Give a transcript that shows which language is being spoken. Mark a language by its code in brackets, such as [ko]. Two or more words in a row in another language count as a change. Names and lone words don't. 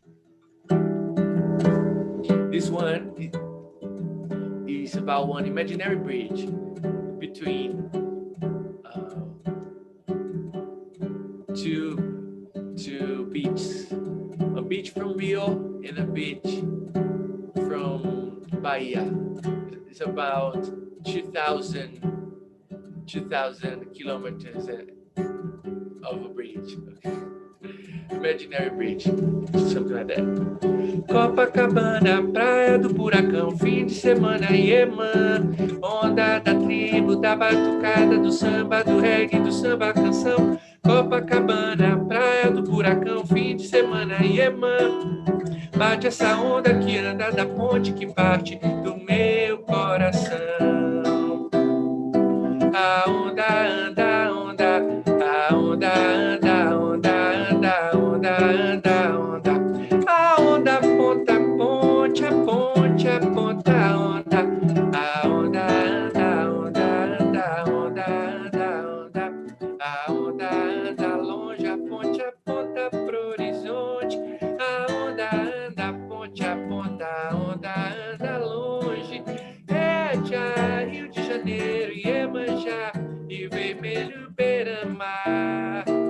[en] This one is about one imaginary bridge between two beaches, a beach from Rio and a beach from Bahia. It's about 2,000 kilometers of a bridge. Okay. Imaginary bridge, something like that. [pt] Copacabana, praia do Buracão, fim de semana, Iemã, onda da tribo, da batucada, do samba, do reggae, do samba canção. Copacabana, praia do Buracão, fim de semana, Iemã, bate essa onda que anda da ponte que parte do meu coração. A onda anda, onda, a onda anda, onda anda, onda anda, onda. A onda aponta, ponte, a ponte, aponta a onda. A onda anda, onda anda, onda anda, onda. A onda anda longe, a ponte aponta pro horizonte. A onda anda, a ponte aponta, a onda anda longe. É já Rio de Janeiro, Iemanjá e vermelho beira-mar.